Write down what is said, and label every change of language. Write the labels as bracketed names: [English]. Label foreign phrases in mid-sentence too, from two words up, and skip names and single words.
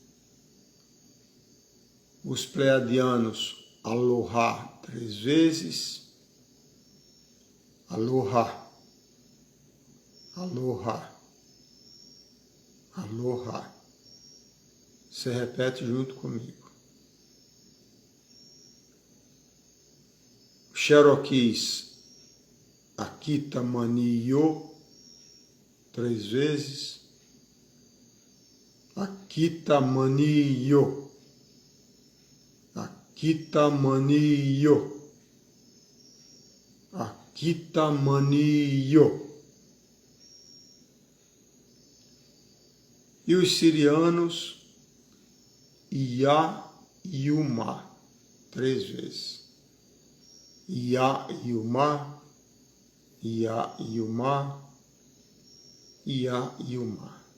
[Portuguese] Os pleiadianos, Aloha 3 vezes. [Hawaiian] Aloha, Aloha, Aloha. [Portuguese] Você repete junto comigo. Cherokees, Akita Maniyo, 3 vezes. Akita Maniyo, Akita Maniyo, Akita Maniyo. E os sirianos, Ia Yuma, 3 vezes. Ia Yuma, Ia Yuma, Ia Yuma.